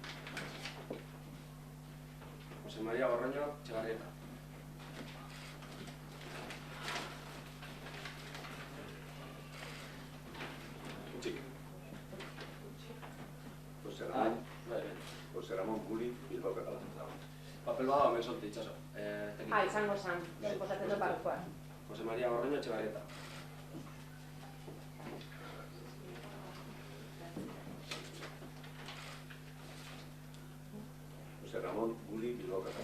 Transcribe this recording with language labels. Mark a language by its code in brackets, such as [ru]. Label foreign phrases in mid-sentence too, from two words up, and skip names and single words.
[eu] José María Gorroño Etxebarrieta. José Ramón Buli Bilbao Catalá. Papel bada omen solte itxaso. Izango zan, suposatzen dut barrukoa. José María Gorroño Etxebarrieta. José Ramón Buli Bilbao Catalá.